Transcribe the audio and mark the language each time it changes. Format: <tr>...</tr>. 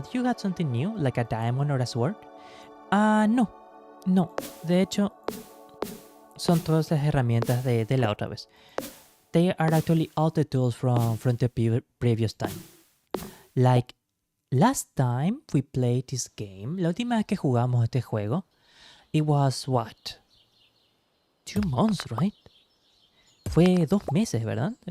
<en>Do you got something new, like a diamond or a sword? No.</en> <es>De hecho, son todas las herramientas de la otra vez.</es> <en>they are actually all the tools from the previous time. Like, last time we played this game,</en> <es>la última vez que jugamos este juego,</es> <en>it was what? 2 months, right?</en> <es>Fue 2 meses, ¿verdad?</es>